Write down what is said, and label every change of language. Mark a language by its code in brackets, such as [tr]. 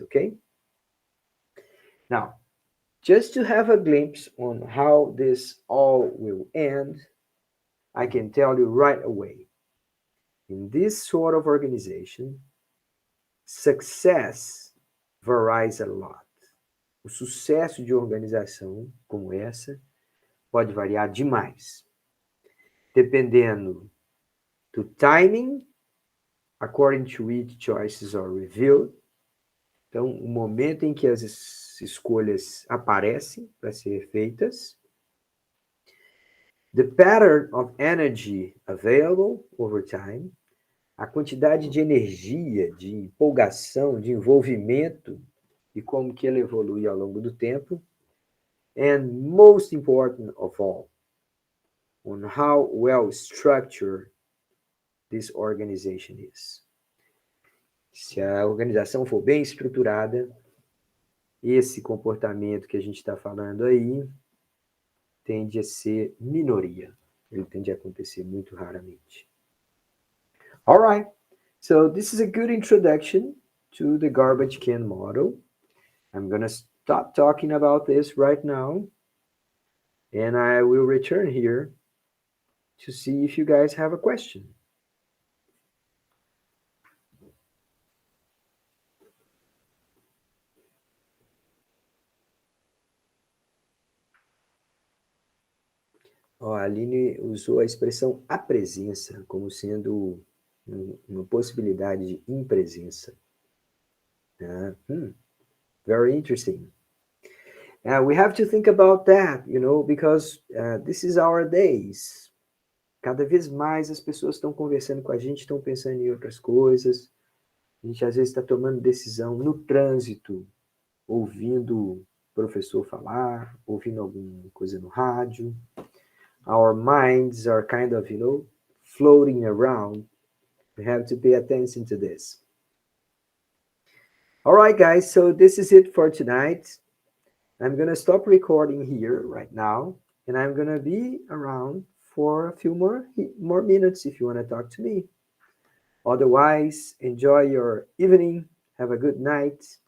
[en] Okay, now just to have a glimpse on how this all will end, I can tell you right away. In this sort of organization, success varies a lot. [pt] O sucesso de organização como essa pode variar demais, dependendo do timing [en] according to which choices are revealed. [pt] Então, o momento em que as escolhas aparecem para ser feitas, [en] the pattern of energy available over time, [pt] a quantidade de energia, de empolgação, de envolvimento e como que ela evolui ao longo do tempo, [en] and most important of all, on how well structured this organization is. [pt] Se a organização for bem estruturada, esse comportamento que a gente está falando aí tende a ser minoria. Ele tende a acontecer muito raramente. [en] All right. So this is a good introduction to the garbage can model. I'm going to stop talking about this right now, and I will return here to see if you guys have a question. [pt] A Aline usou a expressão a presença como sendo uma possibilidade de impresença. [en] Very interesting. We have to think about that, because this is our days. [pt] Cada vez mais as pessoas estão conversando com a gente, estão pensando em outras coisas. A gente às vezes está tomando decisão no trânsito, ouvindo o professor falar, ouvindo alguma coisa no rádio. [en] Our minds are kind of, floating around. We have to pay attention to this. All right, guys, so this is it for tonight. I'm going to stop recording here right now, and I'm going to be around for a few more minutes if you want to talk to me. Otherwise, enjoy your evening. Have a good night.